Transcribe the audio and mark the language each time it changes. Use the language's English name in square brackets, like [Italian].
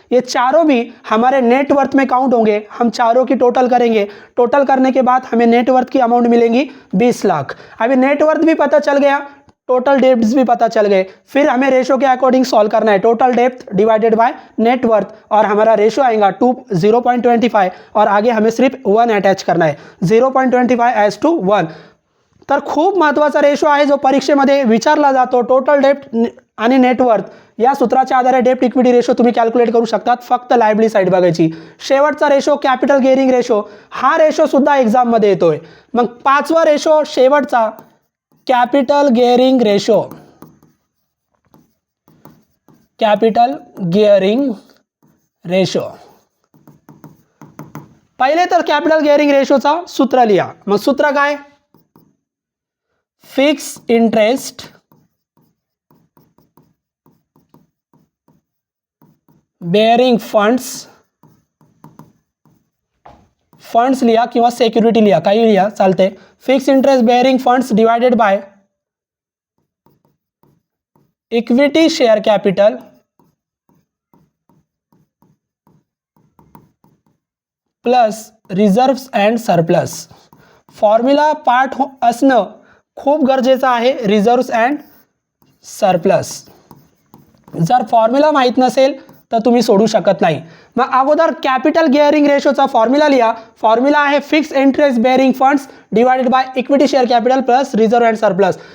[Hindi] ये चारों भी हमारे नेटवर्थ में काउंट होंगे। हम चारों की टोटल करेंगे, टोटल करने के बाद हमें नेटवर्थ की अमाउंट मिलेंगी 20 लाख। अभी नेटवर्थ भी पता चल गया, टोटल डेप्ट्स भी पता चल गए। फिर हमें रेशो के अकॉर्डिंग सॉल्व करना है, total depth divided by net worth, और हमारा रेशो आएगा 0.25 और आगे हमें सिर्फ 1 अटैच करना है, 0.25:1। [Marathi] तर खूप महत्त्वाचा रेशो आहे जो परीक्षेमध्ये विचारला जातो। टोटल डेप्ट आणि नेटवर्थ या सूत्राच्या आधारे डेप्ट इक्विटी रेशो तुम्ही कॅल्क्युलेट करू शकतात, फक्त लायबिलिटी साईड बघायची। शेवटचा रेशो कॅपिटल गिअरिंग रेशो, हा रेशो सुद्धा एक्झाममध्ये येतोय। मग पाचवा रेशो शेवटचा capital gearing ratio, capital gearing ratio. पहिले तर कॅपिटल गिअरिंग रेशोचा सूत्र लिहा। मग सूत्र काय? फिक्स इंटरेस्ट बेअरिंग फंड्स लिहा किंवा सिक्युरिटी लिहा, काही लिहा चालते। Fix interest bearing funds divided by equity share capital plus reserves and surplus. Formula part असणं खूप गरजेचं आहे, रिझर्व्स अँड सरप्लस। जर फॉर्म्युला माहीत नसेल तर तुम्ही सोडू शकत नाही। मग अगोदर कॅपिटल गिअरिंग रेशोचा फॉर्म्युला लिहा। फॉर्म्युला आहे fix interest bearing funds divided by equity share capital plus reserve and surplus.